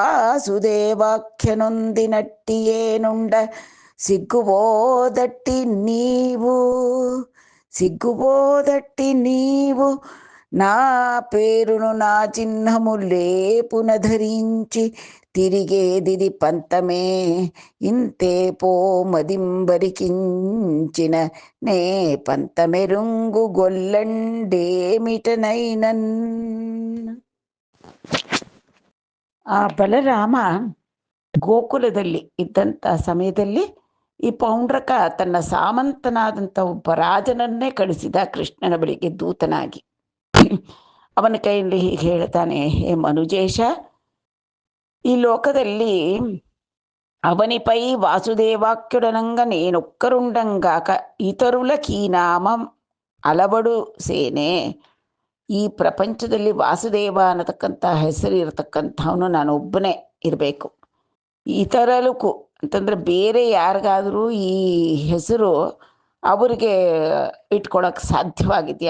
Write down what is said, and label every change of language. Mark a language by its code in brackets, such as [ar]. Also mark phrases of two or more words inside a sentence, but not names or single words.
[te] వాసుదేవాఖ్యనొందినట్టియేనుండ సిగ్గుబోదట్టి నీవు నా పేరును నా చిహ్నము లేపున ధరించి తిరిగేదిది పంతమే ఇంతే పో మదింబరికించిన నే పంతమెరుంగు గొల్లండేమిటనైనన్. [kn] ಆ ಬಲರಾಮ ಗೋಕುಲದಲ್ಲಿ ಇದ್ದಂಥ ಸಮಯದಲ್ಲಿ ಈ ಪೌಂಡ್ರಕ ತನ್ನ ಸಾಮಂತನಾದಂಥ ಒಬ್ಬ ರಾಜನನ್ನೇ ಕಳಿಸಿದ ಕೃಷ್ಣನ ಬಳಿಗೆ ದೂತನಾಗಿ. ಅವನ ಕೈಯಲ್ಲಿ ಹೀಗೆ ಹೇಳ್ತಾನೆ, ಹೇ ಮನುಜೇಶ, ಈ ಲೋಕದಲ್ಲಿ [te] అవనిపై వాసుదేవాక్యుడనంగ నేనొక్కరుండంగాక ఇతరులకీనామం అలవడు సేనె. [kn] ಈ ಪ್ರಪಂಚದಲ್ಲಿ ವಾಸುದೇವ ಅನ್ನತಕ್ಕಂಥ ಹೆಸರು ಇರತಕ್ಕಂಥವನು ನಾನೊಬ್ಬನೇ ಇರಬೇಕು. ಇತರಲಕ್ಕೂ ಅಂತಂದರೆ ಬೇರೆ ಯಾರಿಗಾದರೂ ಈ ಹೆಸರು ಅವ್ರಿಗೆ ಇಟ್ಕೊಳಕ್ಕೆ ಸಾಧ್ಯವಾಗಿದೆಯಾ?